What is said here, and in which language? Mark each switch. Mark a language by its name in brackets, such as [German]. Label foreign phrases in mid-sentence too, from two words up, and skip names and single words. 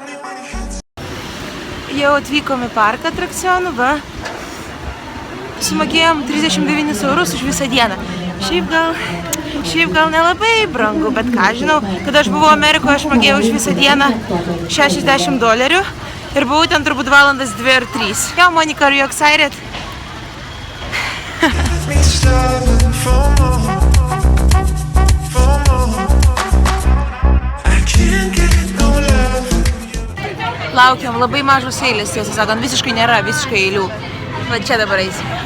[Lithuanian] Jau atvykom į parką atrakcionų, va. Sumokėjom 39 eurus už visą dieną. Šiaip gal nelabai brangu, bet ką žinau, kada aš buvau Amerikoje, aš mokėjau už visą dieną $60 ir buvau ten turbūt valandas 2 ar 3. Jo, Monika, [English] are you excited? [Lithuanian] Laukiam, labai mažos eilės, tiesą sakant, visiškai nėra, visiškai eilių. Va čia dabar eisim.